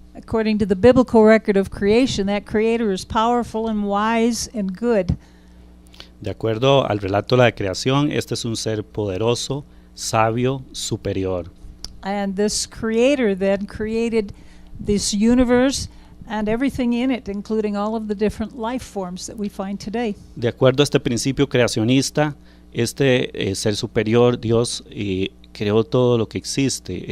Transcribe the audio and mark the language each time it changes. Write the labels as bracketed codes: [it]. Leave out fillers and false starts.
[en] According to the biblical record of creation, that creator is powerful and wise and good. [es] De acuerdo al relato de la creación, este es un ser poderoso, sabio, superior. [en] And this creator then created this universe and everything in it, including all of the different life forms that we find today. [es] De acuerdo a este principio creacionista, este ser superior, Dios, creó todo lo que existe.